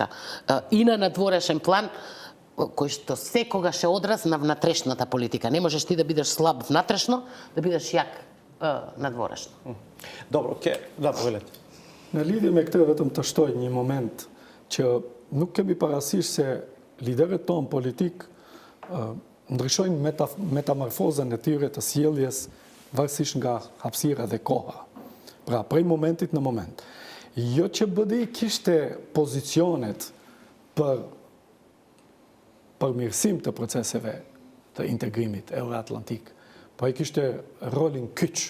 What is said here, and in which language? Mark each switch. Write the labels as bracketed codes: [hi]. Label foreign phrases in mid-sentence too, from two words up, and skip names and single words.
[mk] И на надворешен план, кој што секогаш е одраз на внатрешната политика. Не можеш ти да бидеш слаб внатрешно, да бидеш јак надворешно. Добро, да, повелете. Нали идеме к третом што е ни момент, че [sq] nuk kemi parasysh se liderët tonë politik ndryshojnë metamorfozën e tyre të sjelljes varësisht nga hapësira dhe koha. Pra, prej momentit në moment. Jo që BDI kishte pozicionet për përmirësim të proceseve të integrimit euroatlantik, po ai kishte rolin kyç.